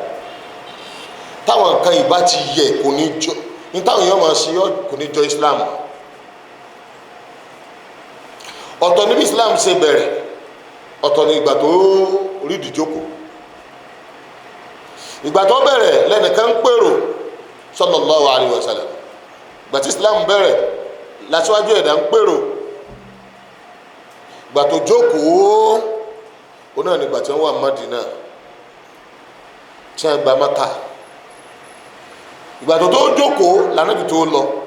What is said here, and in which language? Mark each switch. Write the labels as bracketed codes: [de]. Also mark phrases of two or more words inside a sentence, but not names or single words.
[yo] táwọn nǹkan yìí bá ti yẹ kò ní jọ ní táwọn èèyàn máa ṣe kò ní jọ Islam. ọ̀tọ̀ níbi Islam ṣe bẹ̀rẹ̀, ọ̀tọ̀ ní ìgbà tó rí ìdíjókòó. ìgbà tó bẹ̀rẹ̀ lẹ́nìkan ń pèrò [ar] صلى الله عليه وسلم. [yo] ìgbà tí Islam bẹ̀rẹ̀ lásìwájú ẹ̀dá ń pèrò. ìgbà tó jókòó ó náà nígbà tí wọ́n wà Mádínà tí wọ́n gba Mákà. ìgbà tó jókòó lànàbì tó lọ.